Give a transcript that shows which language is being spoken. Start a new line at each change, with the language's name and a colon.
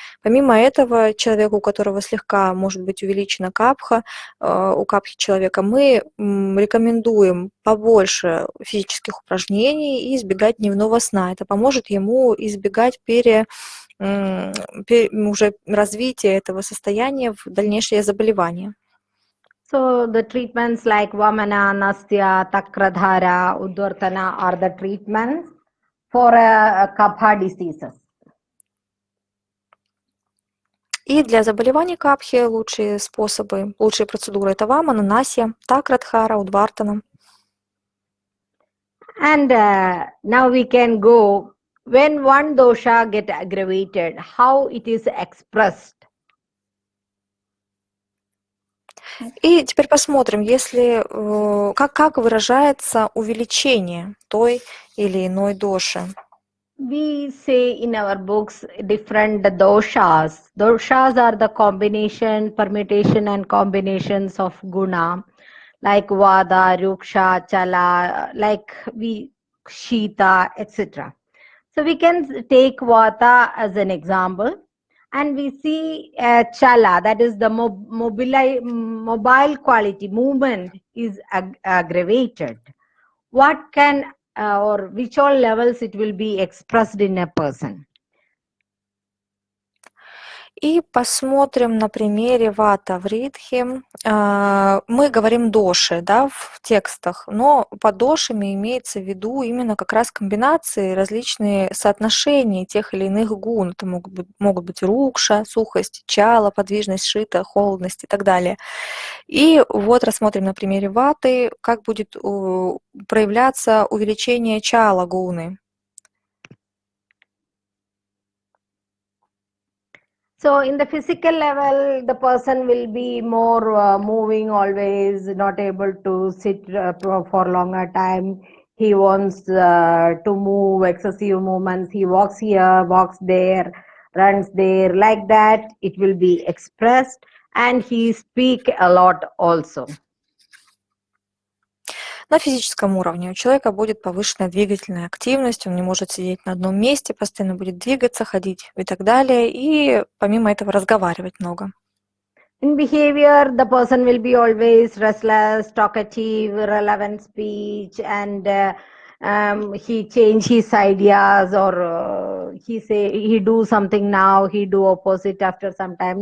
Russian: Помимо этого, человеку, у которого слегка может быть увеличена капха, у капхи человека, мы рекомендуем побольше физических упражнений и избегать дневного сна. Это поможет ему избегать уже развития этого состояния в дальнейшее заболевание.
English: So the treatments like Vamana, Nastya, Takradhara, Udvartana are the treatments for Kapha diseases.
Russian: И для заболеваний капхи лучшие способы, лучшие процедуры – это вамана, насья, такрадхара, удвартана.
English: And now we can go, when one dosha get aggravated, how it is expressed.
Russian: И теперь посмотрим, если, как выражается увеличение той или иной доши.
English: We say in our books different doshas. Doshas are the combination, permutation and combinations of guna, like Vada, Ruksha, Chala, like Shita, etc. So we can take Vata as an example, and we see Chala, that is the mobile quality, movement is aggravated. What can or which all levels it will be expressed in a person?
Russian: И посмотрим на примере вата вридхи. Мы говорим доши, да, в текстах, но под дошами имеется в виду именно как раз комбинации, различные соотношения тех или иных гун. Это могут быть рукша, сухость, чала, подвижность, шита, холодность и так далее. И вот рассмотрим на примере ваты, как будет проявляться увеличение чала гуны.
English: So in the physical level, the person will be more moving always, not able to sit for longer time. He wants to move, excessive movements. He walks here, walks there, runs there. Like that, it will be expressed, and he speak a lot also.
Russian: На физическом уровне у человека будет повышенная двигательная активность, он не может сидеть на одном месте, постоянно будет двигаться, ходить и так далее, и помимо этого разговаривать много.
English: In behavior, the person will be always restless, talkative, relevant speech, and he change his ideas, or he do something now, he do opposite after some time.